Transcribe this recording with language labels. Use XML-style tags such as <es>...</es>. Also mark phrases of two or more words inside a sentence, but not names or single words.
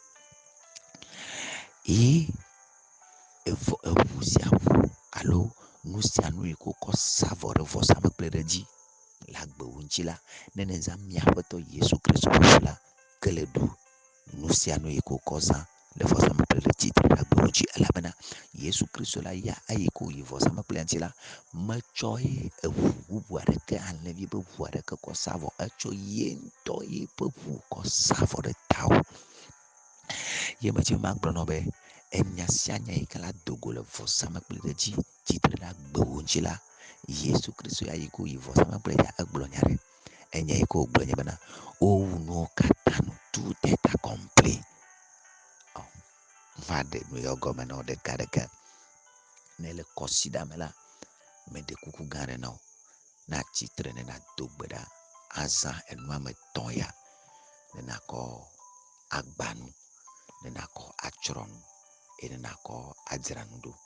<ee>Ye eʋu sia ʋu alo nu sia nu yi wokɔ sa vɔ ɖe vɔsamekpli ɖe dzi le agbewo ŋuti la, ne zã míaƒetɔ Yesu Kristo ƒe la, kele ɖu nu sia nu yi wokɔ zã le vɔsamekpli ɖe dzi ɖe agbewo ŋuti, elabena Yesu Kristo la ya eyi ko yi vɔsamekplia ŋuti la, metsɔ eʋu bubu aɖeke, alẽvi ƒe ʋu aɖeke kɔ sa vɔ, etsɔ ye ŋutɔ ye ƒe ʋu kɔ sa vɔ ɖe tawò. Ye medzi magblɔ nɔ be enya sia nya yi ke la dogo le vɔsamekpli ɖe dzi tsitre ɖe agbewo ŋuti la, Yesu Kristo ya yi ko yi vɔsamekpli ya egblɔ nya ɖe. Enya yi ke wògblɔ nye bena wowu nuwo katã nu,</ee> <fr>tout est accompli.</fr> <ee>Maɖe nu yɔ gɔme na wo ɖekaɖeka. Ne le kɔsiɖa me la, meɖe kuku gã aɖe na wo, ne atsitre ne nàdo gbe ɖa azã enua me tɔ̃ ya, ne nàkɔ agbanu, ne nàkɔ atsrɔ̃nu, eye ne nàkɔ adzra nu ɖo.</ee>